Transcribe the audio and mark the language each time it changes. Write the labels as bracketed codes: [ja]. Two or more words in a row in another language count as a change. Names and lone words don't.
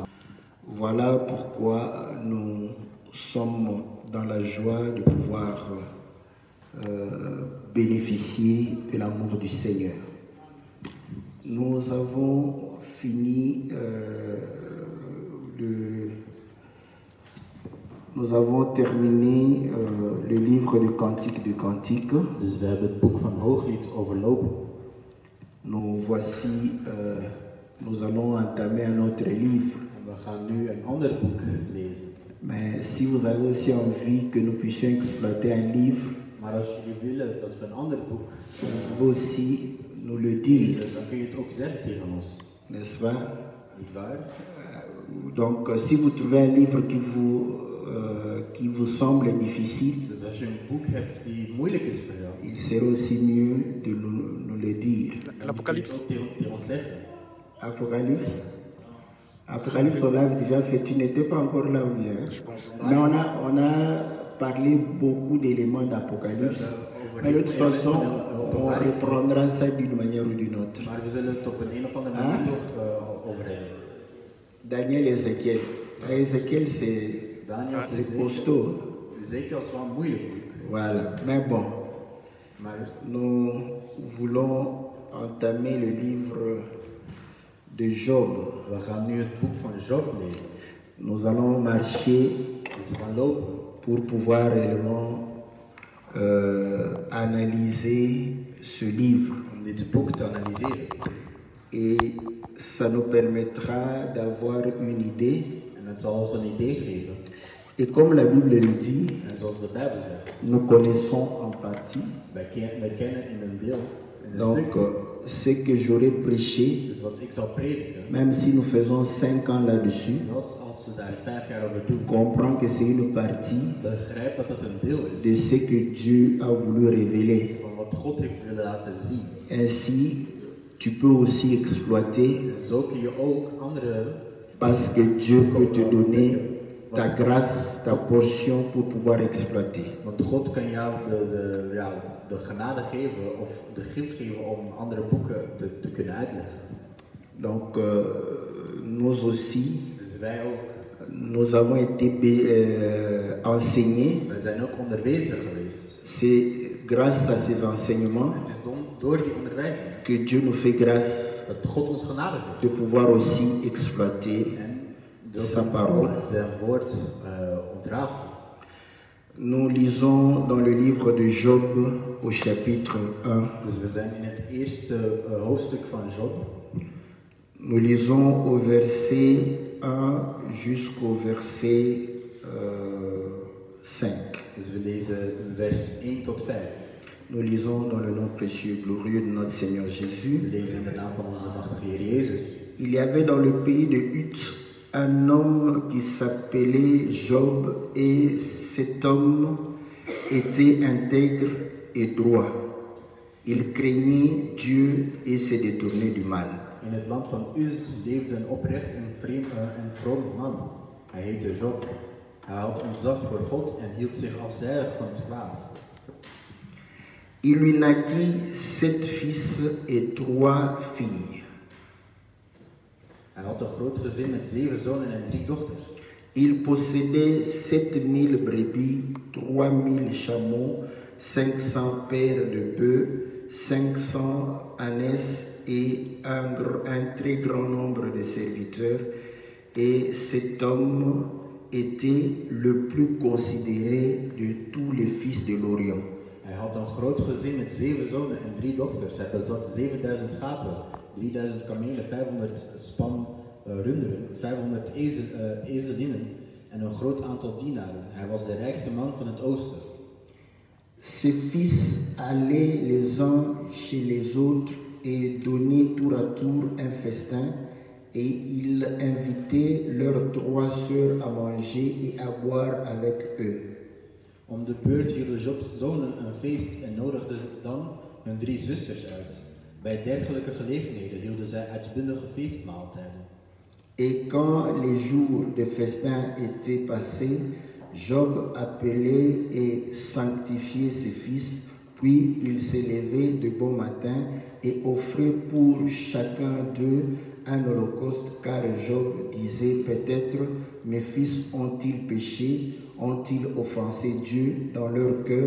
[fr] Voilà pourquoi nous sommes dans la joie de pouvoir bénéficier de l'amour du Seigneur. Nous avons fini nous avons terminé le livre de Cantique de Cantique. [nl] Dus we hebben het boek van Hooglied overlopen. [fr] Nous voici, nous allons entamer un autre livre. [nl] En we gaan nu een ander boek lezen. [fr] Mais si vous avez aussi envie que nous puissions exploiter un livre, [nl] Maar als jullie willen dat we een ander boek [fr] vous pouvez aussi nous le dire, [nl] lezen, dan kun je het ook zeggen tegen ons. [fr] n'est-ce pas? [nl] Niet waar? [fr] Donc, si vous trouvez un livre qui vous semble difficile, [nl] Dus als je een boek hebt die moeilijk is voor jou, [fr] il serait aussi mieux de nous le dire. L'Apocalypse. [nl] tegen ons zeggen. [fr] Apocalypse. Apocalypse, on l'a déjà fait. Tu n'étais pas encore là ou bien? Je pense. Mais on a parlé beaucoup d'éléments d'Apocalypse. Mais de toute façon, on reprendra ça d'une manière ou d'une autre. [nl] Maar we zullen het op een of andere manier toch over hebben. [fr] Daniel et Ézéchiel. Ézéchiel, Daniel, c'est costaud. [nl] Ezekiel is wel een moeilijk boek. [fr] Voilà. Mais bon, [nl] Maar [fr] nous voulons entamer le livre de Job. [nl] we gaan nu het boek van Job lezen. [fr] Nous allons marcher [nl] Dus we gaan lopen [fr] pour pouvoir réellement analyser ce livre. [nl] om dit boek te analyseren. [fr] Et ça nous permettra d'avoir une idée. [nl] En het zal ons een idee geven. [fr] Et comme la Bible le dit, [nl] En zoals de Bijbel zegt, [fr] nous connaissons en partie. [nl] wij kennen in een deel, in een [fr] Donc, [nl] stuk. [fr] ce que j'aurais prêché, [nl] Dus wat ik zal prediken, [fr] même si nous faisons 5 ans là-dessus, [nl] zelfs als we daar 5 jaar over doen, [fr] comprends que c'est une partie [nl] begrijp dat het een deel [fr] de [nl] is [fr] ce que Dieu a voulu révéler. [nl] van wat God heeft willen laten zien. [fr] Ainsi, tu peux aussi exploiter [nl] En zo kun je ook anderen, [fr] parce que Dieu peut te donner ta grâce, ta portion pour pouvoir exploiter. [nl] want God kan jou de genade geven of de gift geven om andere boeken te kunnen uitleggen. [fr] Donc, nous aussi, [nl] Dus wij ook, [fr] nous avons été enseignés. [nl] wij zijn ook onderwezen geweest. [fr] C'est grâce à ces enseignements [nl] Het is door die onderwijzing [fr] que Dieu nous fait grâce [nl] dat God ons genadig [fr] de [nl] is. [fr] pouvoir aussi exploiter [nl] En dat [fr] sa [nl] we [fr] parole. [nl] ook zijn woord ontrafelen. [fr] Nous lisons dans le livre de Job au chapitre 1. [nl] Dus we zijn in het eerste hoofdstuk van Job. [fr] Nous lisons au verset 1 jusqu'au verset 5. [nl] Dus we lezen vers 1 tot 5. [fr] Nous lisons dans le nom précieux et glorieux de notre Seigneur [nl] We [fr] Jésus. [nl] lezen in de naam van onze machtige Heer Jezus. [fr] Il y avait dans le pays de Hutz un homme qui s'appelait Job, et cet homme était intègre et droit. Il craignait Dieu et se détournait du mal. [nl] In het land van Uz leefde een oprecht en vroom man. Hij heette Job. Hij had ontzag voor God en hield zich afzijdig van het kwaad. [fr] Il lui naquit 7 fils et 3 filles. [nl] Hij had een groot gezin met 7 zonen en 3 dochters. [fr] Il possédait 7000 brebis, 3000 chameaux, 500 paires de bœufs, 500 ânesses et un très grand nombre de serviteurs. Et cet homme était le plus considéré de tous les fils de l'Orient. [nl] Hij had een groot gezin met 7 zonen en 3 dochters. Hij bezat 7000 schapen, 3000 kamelen, 500 span runderen, 500 ezelinnen en een groot aantal dienaren. Hij was de rijkste man van het oosten. [fr] Ses fils allaient les uns chez les autres et donnaient tour à tour un festin, et il invitait leurs 3 sœurs à manger et à boire avec eux. [nl] Om de beurt hielden Jobs zonen een feest en nodigden dan hun 3 zusters uit. Bij dergelijke gelegenheden hielden zij uitbundige feestmaaltijden. [fr] Et quand les jours de festin étaient passés, Job appelait et sanctifiait ses fils, puis il s'élevait de bon matin et offrait pour chacun d'eux un holocauste, car Job disait peut-être mes fils ont-ils péché, ont-ils offensé Dieu dans leur cœur?